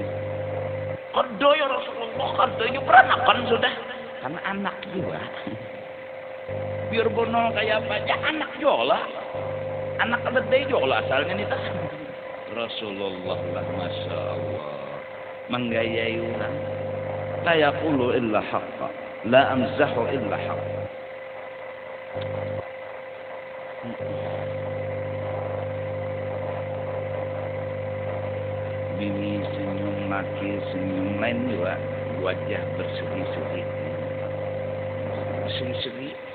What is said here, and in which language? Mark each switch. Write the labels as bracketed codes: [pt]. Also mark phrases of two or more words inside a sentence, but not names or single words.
[bjn] Kada ya Rasulullah, kadanya peranakan sudah. Karena anak juga. Biar bonol kayak apa aja anak juga. Anak keledai juga asalnya nih tas. Rasulullah lah Masya Allah menggayai orang. [ar] لا يقول إلا حقا، لا أمزح إلا حقا. [bjn] Bini senyum laki senyum lain juga wajah berseri-seri. Berseri-seri.